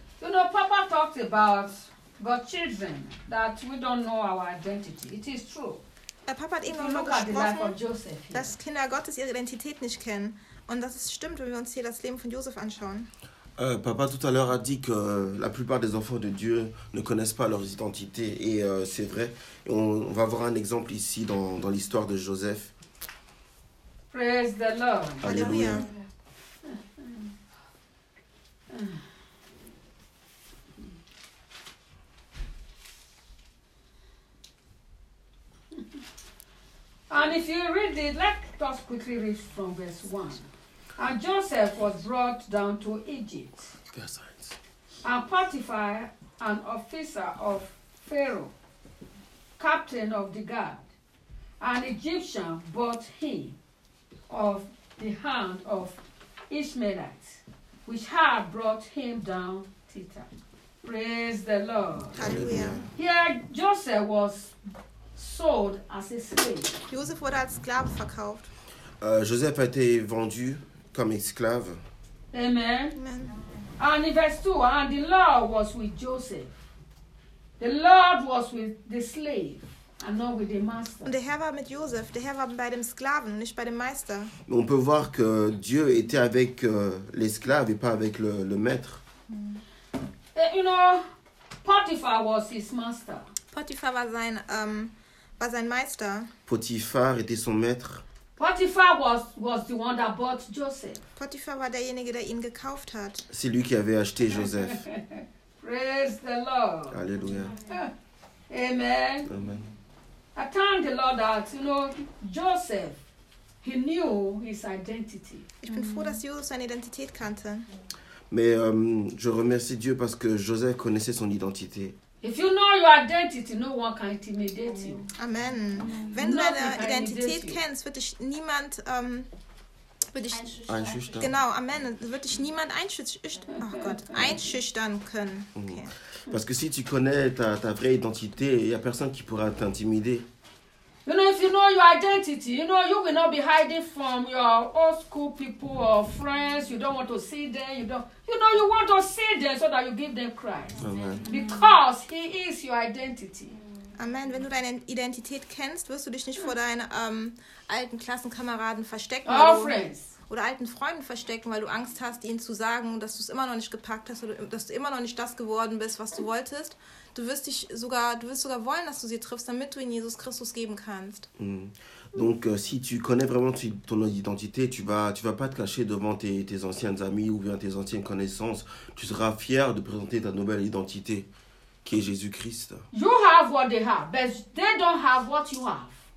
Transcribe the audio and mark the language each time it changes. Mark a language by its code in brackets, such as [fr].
[en] You know, Papa talked about God's children, that we don't know our identity. It is true. [de] Papa hat eben [en] look at the life of Joseph [de] here, dass Kinder Gottes ihre Identität nicht kennen. Und das ist stimmt, wenn wir uns hier das Leben von Joseph anschauen. [fr] Papa tout à l'heure a dit que la plupart des enfants de Dieu ne connaissent pas leur identité et c'est vrai. Et on va voir un exemple ici dans l'histoire de Joseph. [en] Praise the Lord. [fr] Alléluia. Alléluia. [en] And if you read it, let us quickly read from verse 1. And Joseph was brought down to Egypt. Versailles. And Potiphar, an officer of Pharaoh, captain of the guard, an Egyptian, bought him of the hand of Ishmaelites, which had brought him down thither. Praise the Lord. Hallelujah. Here Joseph was sold as a slave. [de] Joseph wurde als Sklave verkauft. [fr] Joseph a été vendu comme esclave. [en] Amen. Amen. And in verse 2, and the Lord was with Joseph. The Lord was with the slave and not with the master. [de] Und der Herr war mit Joseph. Der Herr war bei dem Sklaven, nicht bei dem Meister. [fr] On peut voir que Dieu était avec l'esclave et pas avec le maître. [en] You know, Potiphar was his master. [de] Potiphar war sein Meister. [fr] Potiphar était son maître. [en] Potiphar was the one that bought Joseph. [de] Potiphar war derjenige, der ihn gekauft hat. [fr] C'est lui qui avait acheté Joseph. [en] Praise the Lord. [fr] Alléluia. [en] Amen. Amen. I thank the Lord that, you know, Joseph, he knew his identity. [de] Ich bin froh, dass Joseph seine Identität kannte. [fr] Mais je remercie Dieu parce que Joseph connaissait son identité. [en] If you know your identity, no one can intimidate you. Amen. [de] Wenn du deine Identität kennst, wird dich niemand einschüchtern. Genau, amen. Wird dich niemand einschüchtern können. [en] Okay. [fr] Parce que si tu connais ta vraie identité, il y a personne qui pourra t'intimider. [en] You know, if you know your identity, you know you will not be hiding from your old school people or friends. You don't want to see them. You know, you want to see them so that you give them Christ. Amen. Because he is your identity. Amen. [de] Wenn du deine Identität kennst, wirst du dich nicht vor deinen alten Klassenkameraden verstecken. [en] Our friends. [de] Oder alten Freunden verstecken, weil du Angst hast, ihnen zu sagen, dass du es immer noch nicht gepackt hast oder dass du immer noch nicht das geworden bist, was du wolltest. Du wirst sogar wollen, dass du sie triffst, damit du ihnen Jesus Christus geben kannst. [fr] Donc si tu connais vraiment ton identité, tu vas pas te cacher devant tes anciennes amis ou bien tes anciennes connaissances. Tu seras fier de présenter ta nouvelle identité, qui est Jésus Christ. [en] You have what they have, but they don't have what you have.